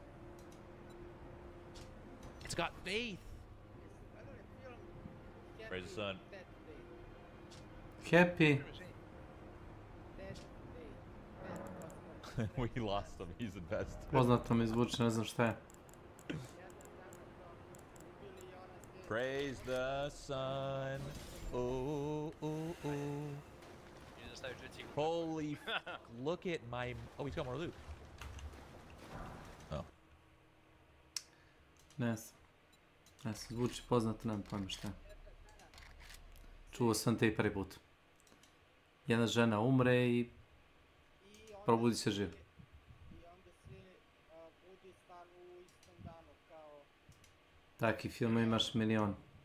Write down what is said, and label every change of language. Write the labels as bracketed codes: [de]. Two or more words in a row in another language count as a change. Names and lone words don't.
[en] It's got faith. Praise the sun. Happy. We lost him. He's invested. [sr] Poznato mi zvuči, ne znam šta je. [en] Praise the sun. Ooh, ooh, ooh. Holy fuck, look at my... Oh, he's got more loot. Oh. [sr] Ne znam. Ne znam, zvuči poznato, nemam pojma šta je. Čuo sam te i prvi put. Jedna žena umre i probudi se živ. Taki film imaš milion.